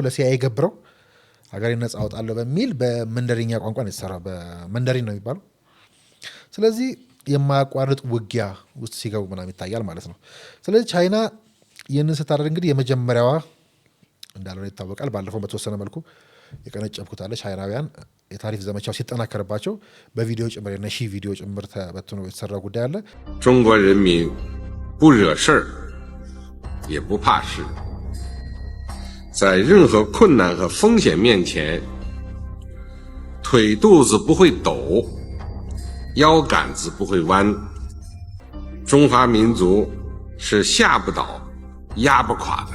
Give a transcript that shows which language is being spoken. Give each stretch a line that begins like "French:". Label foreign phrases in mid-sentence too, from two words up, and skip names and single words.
Amharic: ለሲአይኤ ገብረው ሀገሬን ነፃ አውጣለሁ በሚል በመንደሪኛ ቋንቋ ነው የተሰራ፣ በመንደሪን ነው የሚባለው። ስለዚህ የማያቋርጥ ውጊያ ውስጥ ሲገቡ ምናምን ይታያል ማለት ነው። ስለዚህ ቻይና ይህንን ስታደርግ እንግዲህ የመጀመሪያዋ እንዳልሆነ ይታወቃል። ባለፈው በተወሰነ መልኩ የቀነጨብኩት አለ። ቻይናውያን የታሪፍ ዘመቻው ሲጠናከርባቸው በቪዲዮ ጭምር የነሺ ቪዲዮ ጭምር ተበትኖ የተሰራ ጉዳይ አለ።
Chinese: 中国人民不惹事儿，也不怕事，在任何困难和风险面前，腿肚子不会抖，腰杆子不会弯。中华民族是吓不倒、压不垮的。